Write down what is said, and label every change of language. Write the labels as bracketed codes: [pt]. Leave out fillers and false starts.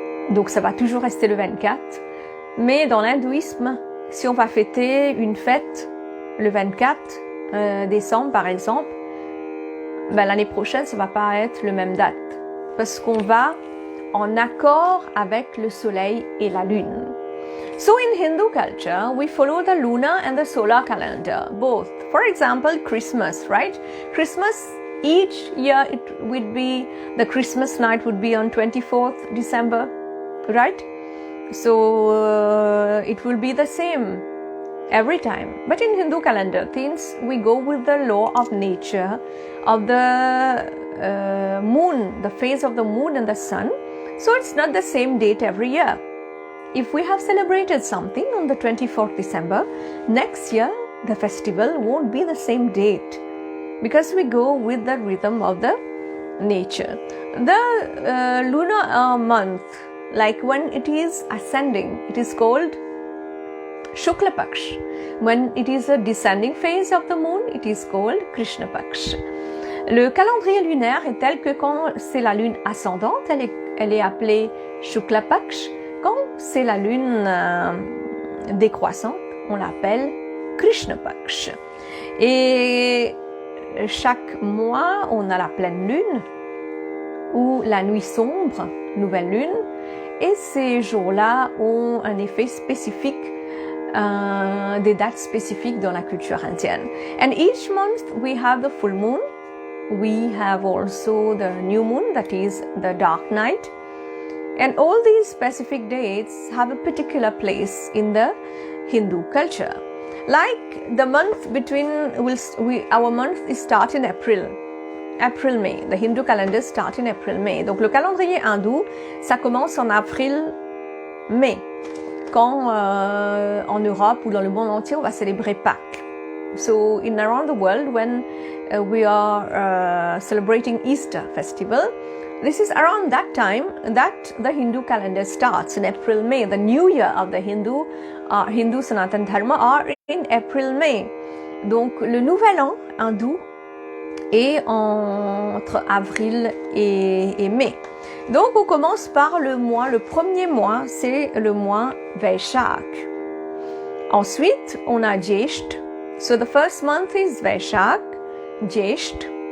[fr] Donc ça va toujours rester le 24. Mais dans l'hindouisme, si on va fêter une fête le 24 décembre, par exemple, ben, l'année prochaine, ça va pas être le même date. Parce qu'on va en accord avec le soleil et la lune. [en] So in Hindu culture, we follow the lunar and the solar calendar, both. For example, Christmas, right? Christmas, each year it would be, the Christmas night would be on 24th December, right? So it will be the same every time. But in Hindu calendar, things we go with the law of nature, of the moon, the phase of the moon and the sun. So it's not the same date every year. If we have celebrated something on the 24th December, next year the festival won't be the same date, because we go with the rhythm of the nature. The lunar month, like when it is ascending, it is called Shukla Paksh. When it is a descending phase of the moon, it is called Krishna Paksh. [fr] Le calendrier lunaire est tel que quand c'est la lune ascendante, elle est appelée Shukla Paksh. Quand c'est la lune décroissante, on l'appelle Krishna Paksh. Et chaque mois, on a la pleine lune ou la nuit sombre, nouvelle lune. Et ces jours-là ont un effet spécifique, des dates spécifiques dans la culture indienne. [en] And each month we have the full moon. We have also the new moon, that is the dark night. And all these specific dates have a particular place in the Hindu culture. Like the month between, our month is start in April-May. The Hindu calendar start in April-May. [fr] Donc le calendrier hindou, ça commence en avril-mai. Quand en Europe ou dans le monde entier, on va célébrer Pâques. [en] So in around the world, when we are celebrating Easter festival, this is around that time that the Hindu calendar starts in April-May. The new year of the Hindu Sanatan Dharma are in April-May. [fr] Donc le nouvel an hindou est entre avril et mai. Donc on commence par le premier mois, c'est le mois Vaishak. Ensuite, on a Jesht. [en] So the first month is Vaishak, Jesht.